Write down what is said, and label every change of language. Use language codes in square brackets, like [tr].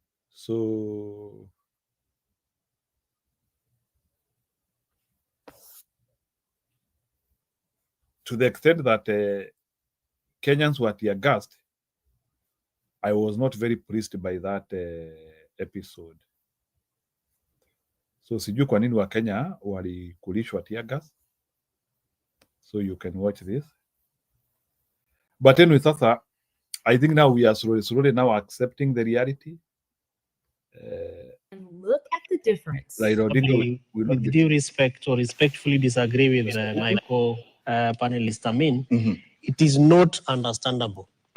[en] So to the extent that Kenyans were tear gassed, I was not very pleased by that episode. [sw] So sijui kwa nini wa Kenya walikulishwa tear gas. [en] So you can watch this. But anyway, sasa I think now we are slowly now accepting the reality. And look at the difference. With due respect or respectfully disagree with my co-panelist, it is not understandable.